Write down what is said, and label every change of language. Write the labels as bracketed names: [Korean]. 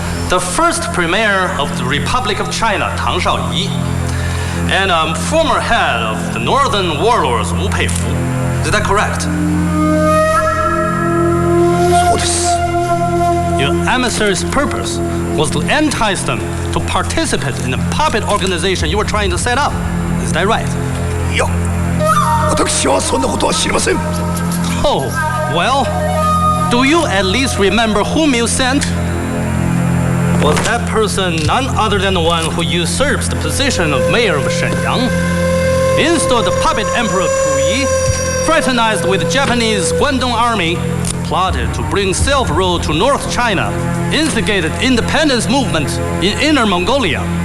[English] The first premier of the Republic of China, Tang Shaoyi, and a former head of the northern warlords, Wu Peifu. Is that correct? [Japanese] そうです。 [English] Your emissary's purpose was to entice them to participate in the puppet organization you were trying to set up. Is that right? [Japanese] いや、私はそんなことは知りません。 [English] Oh, well, do you at least remember whom you sent? Was that person none other than the one who usurps the position of mayor of Shenyang, installed the puppet emperor Puyi, fraternized with the Japanese Guangdong army, plotted to bring self-rule to North China, instigated independence movement in Inner Mongolia,